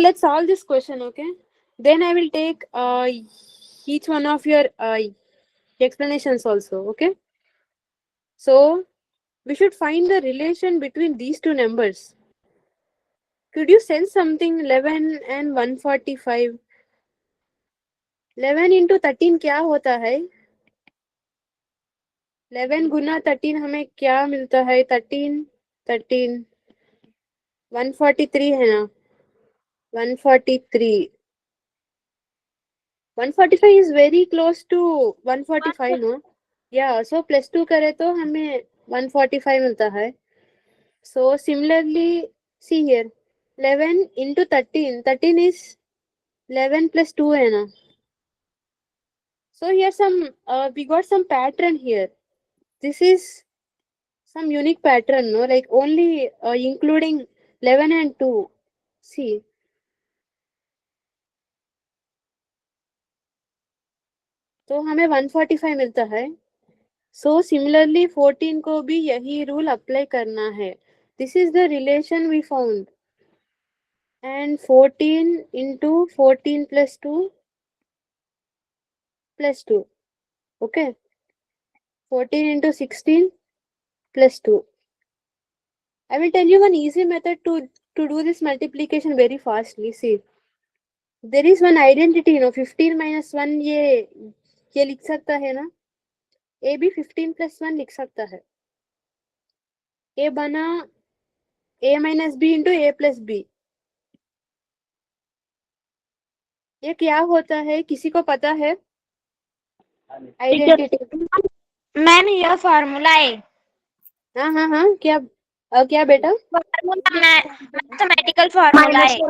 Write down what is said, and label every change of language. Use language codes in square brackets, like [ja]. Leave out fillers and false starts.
[en] Let's solve this question. Okay. Then I will take each one of your explanations also. Okay. So we should find the relation between these two numbers. Could you sense something? 11 and 145. [hi] 11 into 13 क्या होता है? 11 गुना 13 हमें क्या मिलता है? 13 143 है ना? 143. [en] 145 is very close to 145, no? [hi] Yeah, so plus 2 करे तो हमें 145 मिलता है. [en] So similarly, see here, 11 into 13. 13 is 11 plus 2 [hi] है ना? [en] So here we got some pattern here. This is some unique pattern, no? Like only including 11 and 2. See. [hi] तो हमें 145 मिलता है. [en] So similarly [hi] 14 को भी यही रूल अप्लाई करना है. [en] This is the relation we found. And 14 into 14 plus 2 plus 2. Okay. 14 into 16 plus 2. I will tell you one easy method to do this multiplication very fastly. See, there is one identity, [hi] 15 minus 1 ये लिख सकता है ना, ए भी 15 plus 1 लिख सकता है. ए बना [en] a minus b into a plus b. [hi] ये क्या होता है, किसी को पता है? [en] Identity. [hi] मैम यह फार्मूला है. हाँ, क्या बेटा? फार्मूला मैथमेटिकल फार्मूला है.